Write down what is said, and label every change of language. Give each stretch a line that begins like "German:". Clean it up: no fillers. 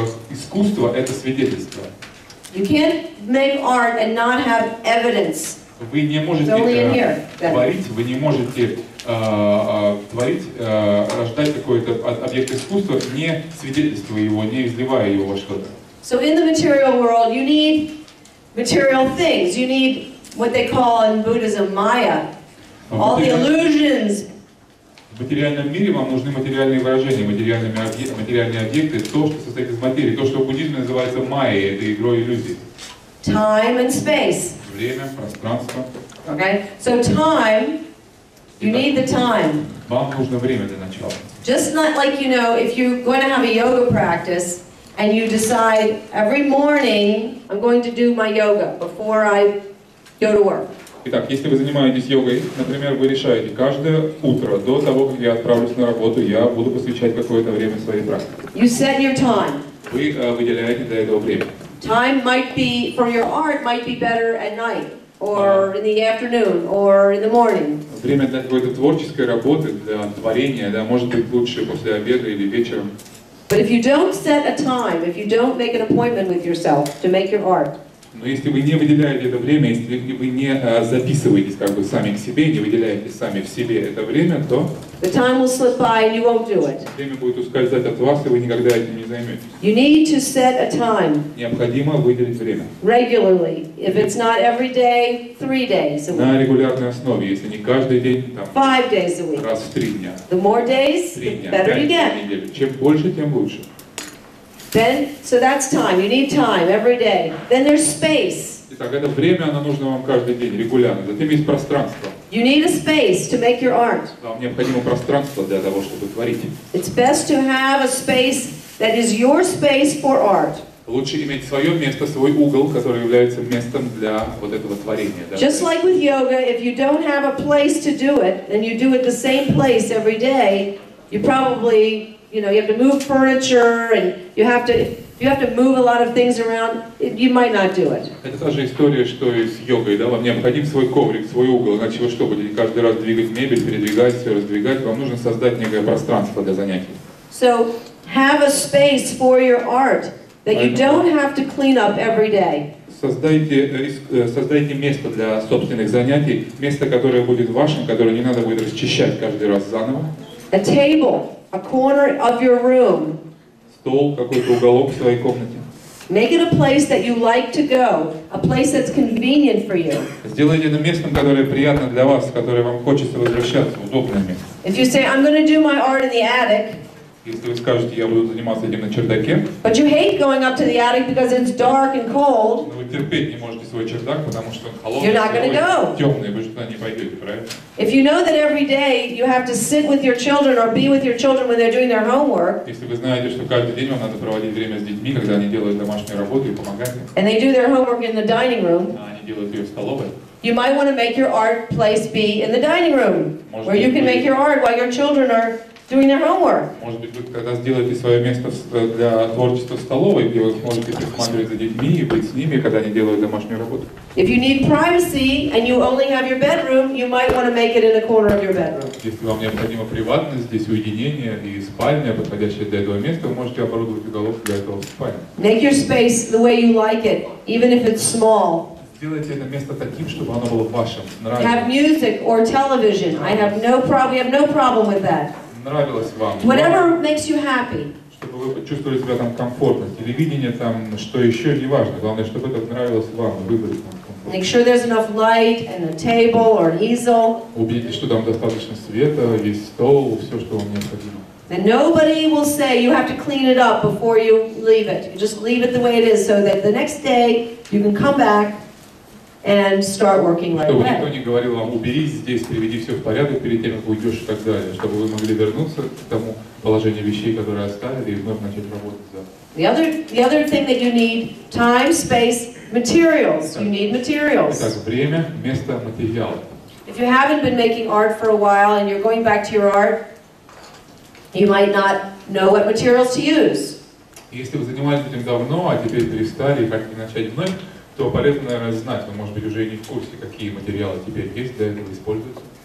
Russian: Искусство — это свидетельство.
English: You can't make art and not have evidence.
Russian: Вы не можете творить, вы не можете творить, рождать какой-то объект искусства, не свидетельствуя его, не изливая его во что-то.
English: So in the material world, you need material things. You need what they call in Buddhism Maya, all the illusions.
Russian: В материальном мире вам нужны материальные выражения, материальные объекты, то, что состоит из материи, то, что в буддизме называется майей, это игрой иллюзий.
English: Time and space.
Russian: Время, пространство.
English: Okay, so time, you need the time.
Russian: Вам нужно время для начала.
English: Just not like, if you're going to have a yoga practice, and you decide every morning, I'm going to do my yoga before I go to work.
Russian: Итак, если вы занимаетесь йогой, например, вы решаете, каждое утро до того, как я отправлюсь на работу, я буду посвящать какое-то время своей практике.
English: You set your time.
Russian: Вы выделяете для этого время.
English: Time might be, for your art, might be better at night, or in the afternoon, or in the morning.
Russian: Время для какой-то творческой работы, для творения, да, может быть лучше после обеда или вечером.
English: But if you don't set a time, if you don't make an appointment with yourself to make your art,
Russian: Но если вы не выделяете это время, если вы не записываетесь как бы сами к себе, не выделяете сами в себе это время, то
English: the time will slip by and you won't do it.
Russian: время будет ускользать от вас, и вы никогда этим не займетесь.
English: You need to set a time
Russian: Необходимо выделить время.
English: regularly. If it's not every day, 3 days a week.
Russian: На регулярной основе, если не каждый день, там,
English: 5 days a week.
Russian: раз в 3 дня.
English: The more days,
Russian: 3
English: the
Russian: дня,
English: better
Russian: 5
English: you
Russian: дней
English: get.
Russian: в неделю. Чем больше, тем лучше.
English: Then, so that's time. You need time every day. Then there's space.
Russian: Итак, это время, оно нужно вам каждый день, регулярно. Затем есть пространство.
English: You need a space to make your art.
Russian: Вам необходимо пространство для того, чтобы творить.
English: It's best to have a space that is your space for art.
Russian: Лучше иметь свое место, свой угол, который является местом для вот этого творения. Да?
English: Just like with yoga, if you don't have a place to do it, and you do it the same place every day, you probably, you have to move furniture, and you have to move a lot of things around, you might not do it.
Russian: Это та же история, что и с йогой, да? Вам необходим свой коврик, свой угол, иначе вы что, будете каждый раз двигать мебель, передвигать все, раздвигать? Вам нужно создать некое пространство для занятий.
English: So, have a space for your art that you don't have to clean up every day.
Russian: Создайте место для собственных занятий, место, которое будет вашим, которое не надо будет расчищать каждый раз заново.
English: A table, a corner of your room.
Russian: Стол, какой-то уголок в своей комнате.
English: Make it a place that you like to go, a place that's convenient for you.
Russian: Сделайте это местом, которое приятно для вас, в которое вам хочется возвращаться, удобное место.
English: If you say, I'm going to do my art in the attic,
Russian: Если вы скажете, я буду заниматься этим на чердаке,
English: but you hate going up to the attic because it's dark and cold,
Russian: но вы терпеть не можете свой чердак, потому что он холодный,
English: you're not going to go.
Russian: темный, вы же туда не пойдете, правильно?
English: If you know that every day you have to sit with your children or be with your children when they're doing their homework,
Russian: Если вы знаете, что каждый день вам надо проводить время с детьми, когда они делают домашнюю работу и помогать им,
English: and they do their homework in the dining room,
Russian: а они делают ее в столовой,
English: you might want to make your art place be in the dining room, where you can make your art while your children are doing their homework.
Russian: Может быть, вы когда сделаете свое место для творчества в столовой, где вы сможете присматривать за детьми и быть с ними, когда они делают домашнюю работу.
English: If you need privacy and you only have your bedroom, you might want to make it in a corner of your bedroom.
Russian: Если вам необходима приватность, здесь уединение и спальня, подходящее для этого места, вы можете оборудовать уголок для этого спальни.
English: Make your space the way you like it, even if it's small.
Russian: Сделайте это место таким, чтобы оно было вашим,
English: Have music or television. We have no problem with that.
Russian: Нравилось вам.
English: Whatever makes you happy.
Russian: Чтобы вы почувствовали себя там комфортно. Телевидение там, что еще, не важно. Главное, чтобы это нравилось вам, выбрать там комфортно.
English: Make sure there's enough light and a table or an easel.
Russian: Убедитесь, что там достаточно света, есть стол, все, что вам необходимо.
English: And nobody will say you have to clean it up before you leave it. You just leave it the way it is so that the next day you can come back and start working right
Russian: Чтобы
English: away.
Russian: никто не говорил вам, уберись здесь, приведи все в порядок перед тем, как уйдешь и так далее. Чтобы вы могли вернуться к тому положению вещей, которые оставили, и вновь начать работать завтра.
English: The other thing that you need, time, space, materials. You need materials.
Russian: Итак, время, место, материалы.
English: If you haven't been making art for a while and you're going back to your art, you might not know what materials to use.
Russian: Если вы занимались этим давно, а теперь перестали и хотите начать вновь, то полезно, наверное, знать, вы, может быть, уже и не в курсе, какие материалы теперь есть для этого используются.